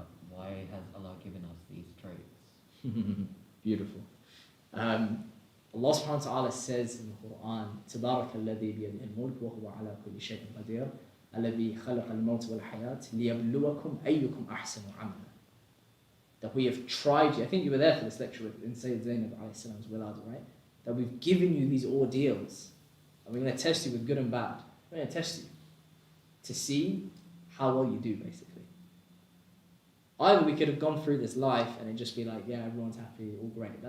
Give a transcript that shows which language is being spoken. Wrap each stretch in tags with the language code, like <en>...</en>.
<en>why has Allah given us these traits? Beautiful. Allah subhanahu wa ta'ala says in the Quran,</en> <ar>تبارك الذي بيده الملك وهو على كل شيء قدير الذي خلق الموت والحياة ليبلوكم أيكم أحسن عملا.</ar> <en>That we have tried you. I think you were there for this lecture in Sayyid Zainab alayhi salam's wilada, right? That we've given you these ordeals. And we're going to test you with good and bad. We're going to test you to see how well you do, basically. Either we could have gone through this life and it just be like, yeah, everyone's happy, all great.</en>